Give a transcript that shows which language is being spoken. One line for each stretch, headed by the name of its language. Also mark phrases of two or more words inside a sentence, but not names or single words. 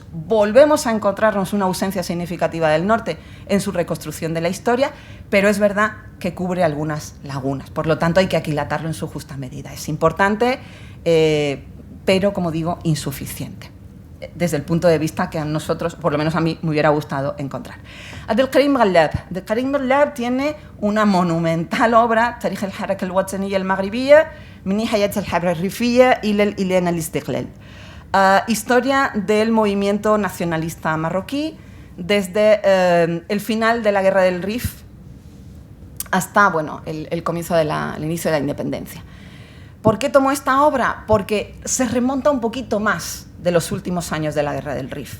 Spanish: Volvemos a encontrarnos una ausencia significativa del norte en su reconstrucción de la historia, pero es verdad que cubre algunas lagunas. Por lo tanto, hay que aquilatarlo en su justa medida. Es importante, pero, como digo, insuficiente, desde el punto de vista que a nosotros, por lo menos a mí, me hubiera gustado encontrar. Abdelkarim Ghallab. Abdelkarim Ghallab tiene una monumental obra, Tarikh al-Haraka al-Wataniyya al-Maghribiyya, min Nihayat al-Harra al-Rifiyya ila al-Istiqlal. Historia del movimiento nacionalista marroquí desde el final de la Guerra del Rif hasta el comienzo el inicio de la independencia. ¿Por qué tomo esta obra? Porque se remonta un poquito más de los últimos años de la Guerra del Rif.